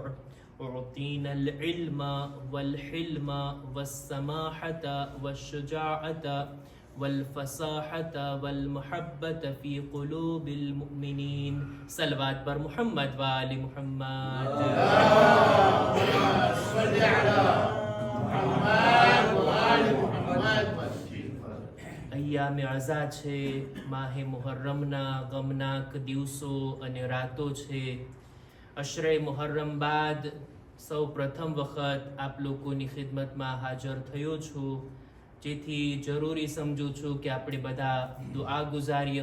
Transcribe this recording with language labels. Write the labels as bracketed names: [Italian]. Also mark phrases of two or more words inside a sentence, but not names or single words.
[Arabic] أعطينا العلم والحلم والسماحة والشجاعة والفصاحة والمحبة في قلوب المؤمنين. [Persian] صلوات بر محمد وآل محمد. [Arabic] اللهم صل على محمد وآل محمد. [Gujarati] અય્યામે આઝાદ છે, માહે મુહર્રમના ગમનાક દિવસો અને રાતો છે. અશરે મુહર્રમ બાદ સૌ પ્રથમ વખત આપ લોકોની ખિદમતમાં હાજર થયો છું, જેથી જરૂરી સમજું છું કે આપણે બધા દુઆ ગુજારીએ.